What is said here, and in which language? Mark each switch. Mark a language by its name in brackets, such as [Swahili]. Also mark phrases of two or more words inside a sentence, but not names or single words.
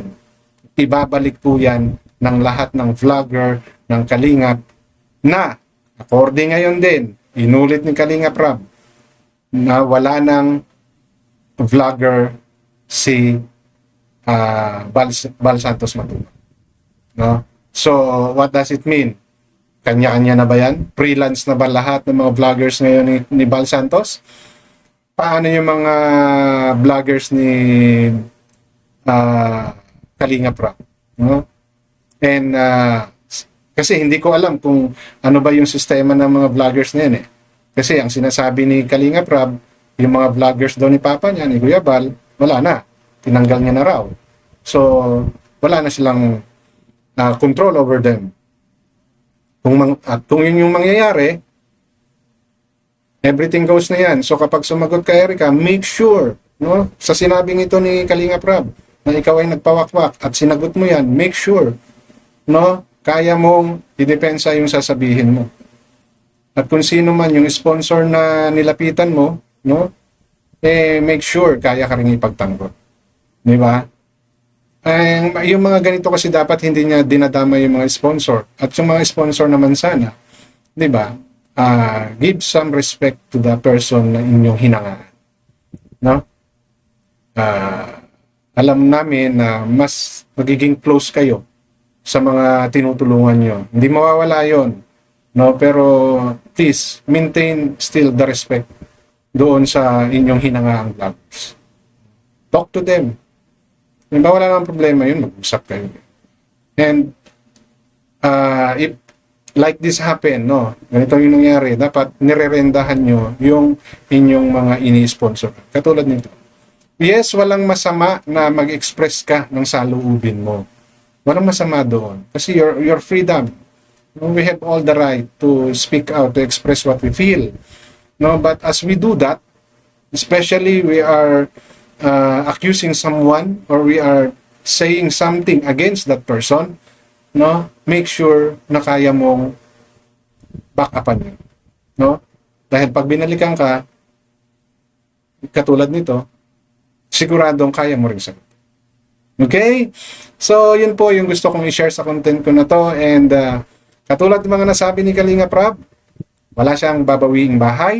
[Filipino] Ibabalik po yan ng lahat ng vlogger, ng Kalingap, na, according ngayon din, inulit ni Kalinga Prab, na wala ng vlogger si Bal Santos Matubang. [English] No? So, what does it mean? [Filipino] Kanya-kanya na ba yan? Freelance na ba lahat ng mga vloggers ngayon ni Bal Santos? Paano yung mga vloggers ni Kalinga Prab? No? And kasi hindi ko alam kung ano ba yung sistema ng mga vloggers na yan eh. Kasi ang sinasabi ni Kalinga Prab, yung mga vloggers daw ni Papa niya, ni Kuya Bal, wala na. Tinanggal niya na raw. So, wala na silang [English] control over them. [Filipino] At kung yun yung mangyayari, [English] everything goes na yan. [Filipino] So, kapag sumagot ka, Erica, [English] make sure, no, [Filipino] sa sinabing ito ni Kalinga Prab, na ikaw ay nagpawakwak at sinagot mo yan, [English] make sure, no, [Filipino] kaya mong idepensa yung sasabihin mo. At kung sino man yung sponsor na nilapitan mo, no, [English] make sure [Filipino] kaya ka rin ipagtanggol. Di ba? Yung mga ganito kasi dapat hindi niya dinadama yung mga sponsor. At yung mga sponsor naman sana, di ba? [English] Give some respect to the person [Filipino] na inyong hinangaan. No? Alam namin na mas magiging close kayo sa mga tinutulungan nyo. Hindi mawawala yon, no? Pero [English] please, maintain still the respect [Filipino] doon sa inyong hinangaang vloggers. [English] Talk to them. [Filipino] Kung wala namang problema yun, mag-usap kayo. [English] And if like this happen, no, [Filipino] ganito yung nangyari, dapat nirerendahan nyo yung inyong mga ini-sponsor. Katulad nito. Yes, walang masama na mag-express ka ng saloobin mo. Walang masama doon. Kasi [English] your freedom. We have all the right to speak out, to express what we feel. No, but as we do that, especially we are accusing someone or we are saying something against that person, no, make sure [Filipino] na kaya mong back upan yun. [English] No? [Filipino] Dahil pag binalikan ka, katulad nito, siguradong kaya mo rin sagot. Okay? So, yun po yung gusto kong i-share sa content ko na to. And katulad ng mga nasabi ni Kalinga Prab, wala siyang babawiing bahay.